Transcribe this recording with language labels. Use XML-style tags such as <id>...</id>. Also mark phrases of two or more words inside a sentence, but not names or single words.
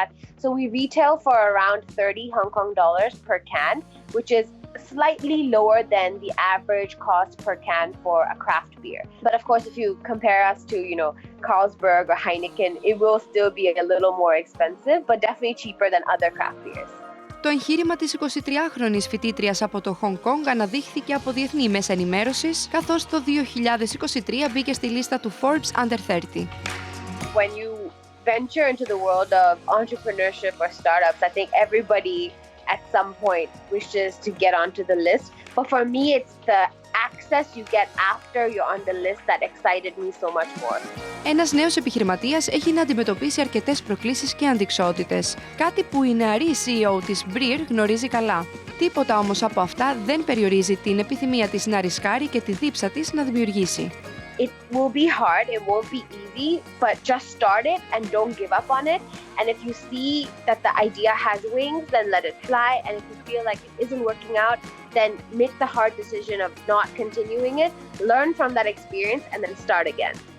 <en>So we retail for around 30 Hong Kong dollars per can, which is slightly lower than the average cost per can for a craft beer. But of course, if you compare us to, Carlsberg or Heineken, it will still be a little more expensive, but definitely cheaper than other craft beers.</en> <el>Το εγχείρημα της 23χρονης φοιτήτριας από το Χονγκ Κονγκ αναδείχθηκε από διεθνή μέσα ενημέρωσης, καθώς το 2023 μπήκε στη λίστα του Forbes Under 30.</el> <en>When you venture into the world of entrepreneurship or startups, I think everybody at some point wishes to get onto the list. But for me, it's the access you get after you're on the list that excited me so much more.</en> <el>Ένας νέος επιχειρηματίας έχει να αντιμετωπίσει αρκετές προκλήσεις και αντιξότητες, κάτι που η νεαρή CEO της Breer γνωρίζει καλά. Τίποτα όμως από αυτά δεν περιορίζει την επιθυμία της να ρισκάρει και τη δίψα της να δημιουργήσει.</el> <en>It will be hard, it won't be easy, but just start it and don't give up on it. And if you see that the idea has wings, then let it fly. And if you feel like it isn't working out, then make the hard decision of not continuing it, learn from that experience, and then start again.</en>